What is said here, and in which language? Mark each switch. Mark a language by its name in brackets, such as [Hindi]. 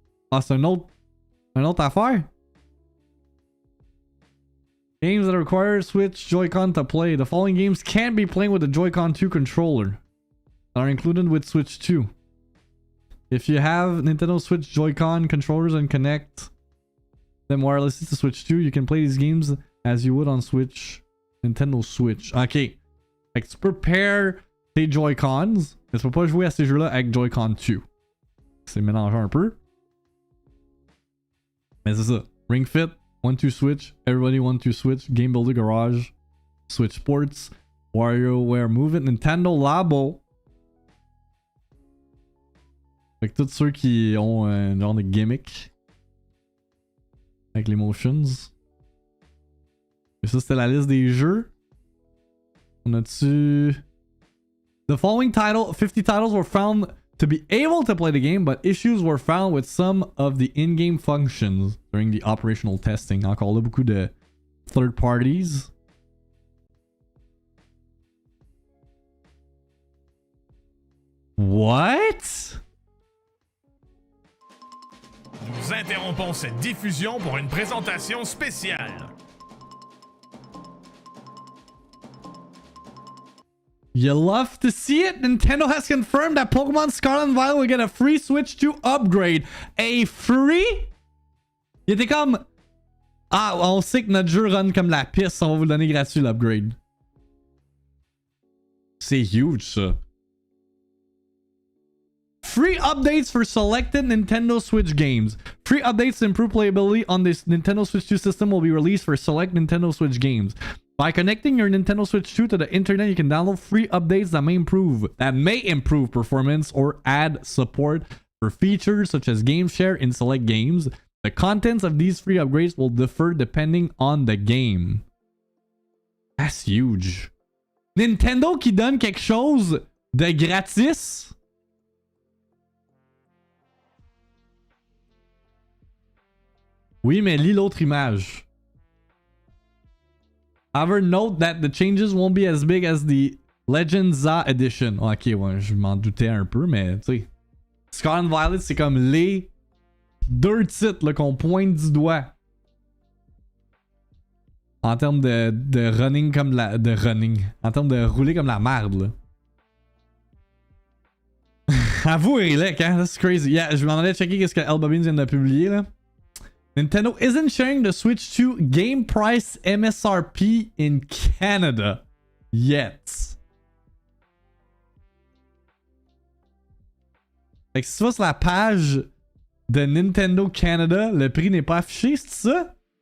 [French] Ah, c'est une autre affaire? [English] Games that require Switch Joy-Con to play. The following games can't be played with the Joy-Con 2 controller. Are included with Switch 2. If you have Nintendo Switch Joy-Con controllers and connect them wirelessly to Switch 2, you can play these games as you would on Switch. Nintendo Switch. Ok. [French] Fait que tu peux pair tes Joy-Cons, mais tu peux pas jouer à ces jeux-là avec Joy-Con 2. C'est mélangé un peu. Mais c'est ça. Ring Fit, 1-2 Switch, Everybody 1-2 Switch, Game Builder Garage, Switch Sports, WarioWare Move It, Nintendo Labo. Fait que tous ceux qui ont un genre de gimmick avec les motions. Et ça, c'était la liste des jeux. On a-tu... [English] The following 50 titles were found to be able to play the game, but issues were found with some of the in-game functions during the operational testing. [French] Encore là, beaucoup de third parties. [English] What? [French] Nous interrompons cette diffusion pour une présentation spéciale. [English] You love to see it? Nintendo has confirmed that Pokemon Scarlet and Violet will get a free Switch 2 upgrade. A free? [French] Il était comme... Ah, on sait que notre jeu run comme la piste, on va vous le donner gratuit l'upgrade. C'est huge ça. [English] Free updates for selected Nintendo Switch games. Free updates to improve playability on this Nintendo Switch 2 system will be released for select Nintendo Switch games. By connecting your Nintendo Switch 2 to the internet, you can download free updates that may improve performance or add support for features such as game share in select games. The contents of these free upgrades will differ depending on the game. That's huge. [French] Nintendo qui donne quelque chose de gratis. Oui, mais lis l'autre image. [English] However, note that the changes won't be as big as the Legend ZA Edition. [French] Ok, ouais, je m'en doutais un peu, mais tu sais. Scarlet and Violet, c'est comme les deux titres qu'on pointe du doigt. En termes de running comme la... De running. En termes de rouler comme la merde, là. Avoue, Rilek, hein? [English] That's crazy. Yeah, [French] je m'en allais checker qu'est-ce que El Bobbins vient de publier, là. [English] Nintendo isn't sharing the Switch 2 game price MSRP in Canada yet. [French] Fait que si tu vas sur la page de Nintendo Canada, le prix n'est pas affiché, c'est ça?